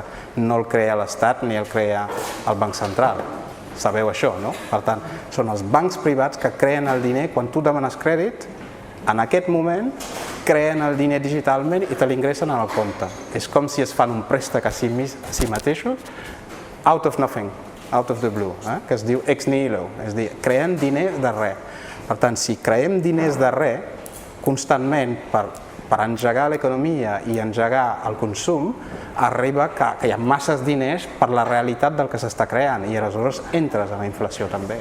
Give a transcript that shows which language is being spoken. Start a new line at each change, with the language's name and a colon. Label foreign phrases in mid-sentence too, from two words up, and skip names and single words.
Catalan: No el crea l'Estat ni el crea el Banc Central. Sabeu això, no? Per tant, són els bancs privats que creen el diner. Quan tu demanes crèdit, en aquest moment creen el diner digitalment i te l'ingressen al compte. És com si es fan un préstec a si mateixos,
English: out of nothing, out of the blue,
Catalan: que es diu
Latin: ex nihilo,
Catalan: és a dir, creen diners de res. Per tant, si creem diners de res constantment per engegar l'economia i engegar el consum, arriba que hi ha masses diners per la realitat del que s'està creant i aleshores entres en la inflació també.